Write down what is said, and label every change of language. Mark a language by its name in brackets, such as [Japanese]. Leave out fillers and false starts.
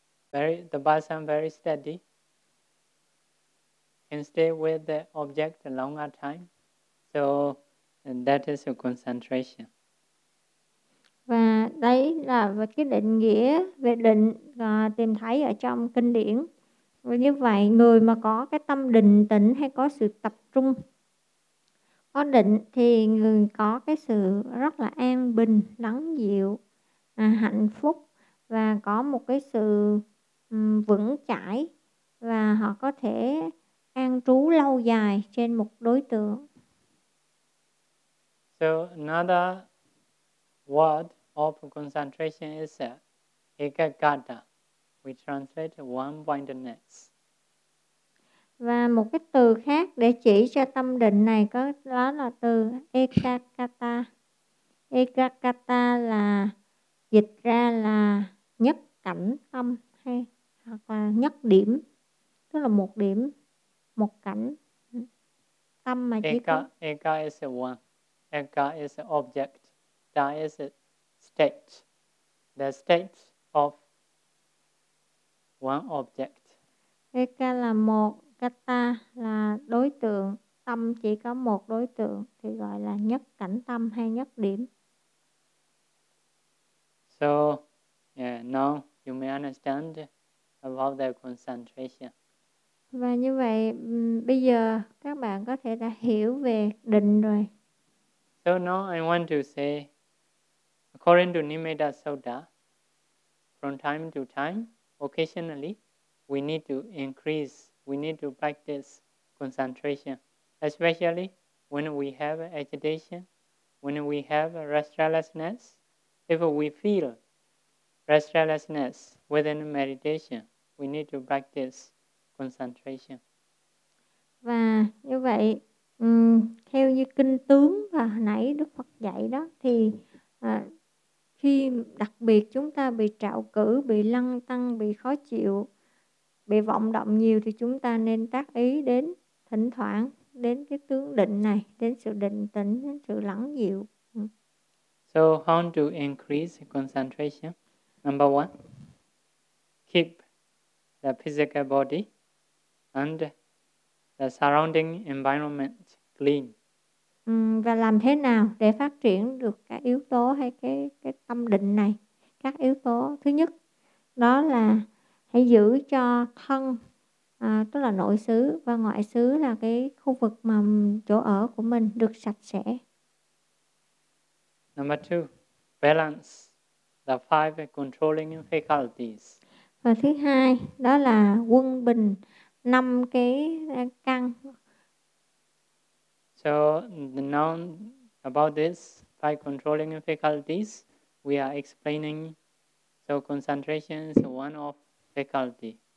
[English] The bhasam very steady, can stay with the object a longer time. So that is a concentration. [Vietnamese] Và đấy là cái định nghĩa về định tìm thấy ở trong kinh điển. Và như vậy, người mà có cái tâm định tĩnh hay có sự tập trung, có định thì người có cái sự rất là an bình, lắng dịu, hạnh phúc và có một cái sự vững chãi và họ có thể an trú lâu dài trên một đối tượng. [English] So another word of concentration is ekagata. We translate one-pointedness. [Vietnamese] Và một cái từ khác để chỉ cho tâm định này có đó là từ ekagata. Ekagata là dịch ra là nhất cảnh tâm hay hoặc là nhất điểm, tức là một điểm, một cảnh tâm mà chỉ [English] eka, có. Eka is one. Eka is an object. Da is a state. The state of one object. [Vietnamese] Eka là một, kata là đối tượng. Tâm chỉ có một đối tượng thì gọi là nhất cảnh tâm hay nhất điểm. [English] So, yeah, now you may understand about the concentration. [Vietnamese] Và như vậy, bây giờ các bạn có thể đã hiểu về định rồi. [English] So now I want to say, according to Nimitta Sutta, from time to time, occasionally, we need to increase, we need to practice concentration, especially when we have agitation, when we have restlessness. If we feel restlessness within meditation, we need to practice concentration. [Vietnamese] Và như vậy, theo như kinh tướng và hồi nãy Đức Phật dạy đó, thì khi đặc biệt chúng ta bị trạo cử, bị lăng tăng, bị khó chịu, bị vọng động nhiều thì chúng ta nên tác ý đến, thỉnh thoảng đến cái tướng định này, đến sự định tĩnh, đến sự lắng dịu. [English] So how to increase concentration? Number one, keep the physical body and the surrounding environment clean. [Vietnamese] Và làm thế nào để phát triển được các yếu tố hay cái tâm định này? Các yếu tố thứ nhất đó là hãy giữ cho thân, tức là nội xứ và ngoại xứ, là cái khu vực mà chỗ ở của mình được sạch sẽ. [English] Number two, balance the five controlling faculties. [Vietnamese] Và thứ hai đó là quân bình năm cái căn. [English] So now about this five controlling faculties, we are explaining. So concentration is one of faculty.